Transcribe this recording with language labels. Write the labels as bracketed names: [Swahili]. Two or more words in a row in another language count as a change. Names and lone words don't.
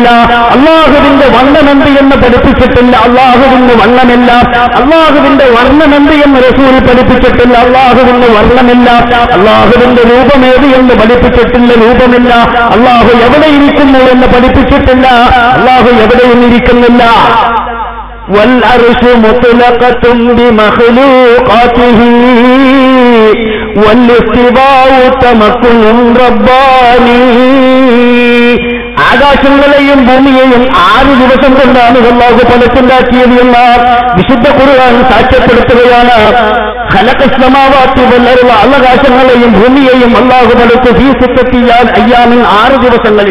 [Malayalam] അല്ലാഹുവിന്റെ വർണ്ണമെന്ത് എന്ന് പഠിപ്പിച്ചിട്ടില്ല. അല്ലാഹുവിന് വർണ്ണമില്ല. അല്ലാഹുവിന്റെ വർണ്ണമെന്ത് എന്ന് റസൂൽ പഠിപ്പിച്ചിട്ടില്ല. അല്ലാഹുവിന് വർണ്ണമില്ല. അല്ലാഹുവിന്റെ രൂപമേത് എന്ന് പഠിപ്പിച്ചിട്ടില്ല. രൂപമില്ല. അല്ലാഹു എവിടെ ഇരിക്കുന്നു എന്ന് പഠിപ്പിച്ചിട്ടില്ല. അല്ലാഹു എവിടെയും ഇരിക്കുന്നില്ല. [Arabic] والعرش مطلقة بمخلوقاته والاستواء تمكن رباني. [Malayalam] ആകാശങ്ങളെയും ഭൂമിയെയും 6 ദിവസം കൊണ്ടാണ് അല്ലാഹു പടച്ചുണ്ടാക്കിയത് എന്ന് വിശുദ്ധ ഖുർആൻ സാക്ഷ്യപ്പെടുത്തുകയാണ്. [Arabic] خلق السماوات والأرض, [Malayalam] ആകാശങ്ങളെയും ഭൂമിയെയും അല്ലാഹു പടച്ചു [Arabic] في ستة أيام [Malayalam] 6 ദിവസങ്ങളിൽ.